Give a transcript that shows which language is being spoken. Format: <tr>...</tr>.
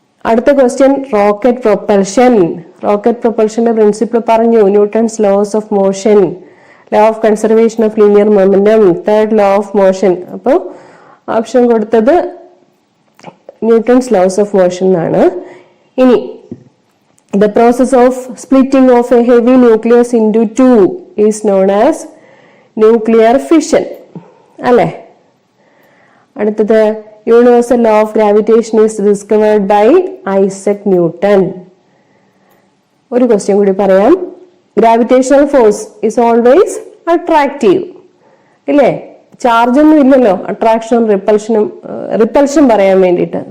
<ml>അടുത്ത question rocket propulsion. Rocket പ്രൊപ്പൽഷന്റെ principle പറഞ്ഞു.</ml> <en>Newton's laws of motion, law of conservation of linear momentum, third law of motion.</en> <ml>അപ്പോൾ option കൊടുത്തത്</ml> <en>Newton's laws of motion</en> <ml>എന്നാണ്.</ml> <en>ഇനി the process of splitting of a heavy nucleus into two is known as nuclear fission അല്ലേ? അടുത്തത് universal law of gravitation is discovered by Isaac Newton.</en> <ml>ഒരു question കൂടി പറയാം.</ml> <en>Gravitational force is always attractive ഇല്ലേ?</en> <ml>Charge ഒന്നും ഇല്ലല്ലോ അട്രാക്ഷനും repulsion പറയാൻ വേണ്ടിയിട്ട്.</ml>